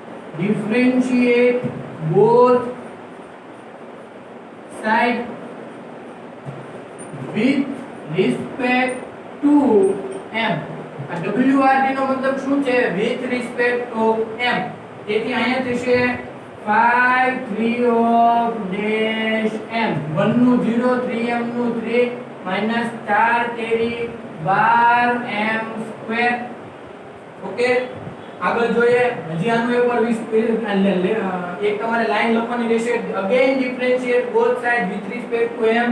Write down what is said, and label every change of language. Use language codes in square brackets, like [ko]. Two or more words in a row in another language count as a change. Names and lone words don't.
[en] differentiate both side with respect to m. [gu] આ WRT નો મતલબ શું છે? [en] with respect to m. [gu] તેથી અહીંયા થશે 5 3 [en] of dash [gu] m. 1 નું 0, 3m નું 3 minus 4 તેરી 12m સ્ક્વેર. ઓકે, આગળ જોઈએ. હજી આનું એકવાર એક તમારે લાઈન લખવાની રહેશે. [en] again differentiate both side with respect to m.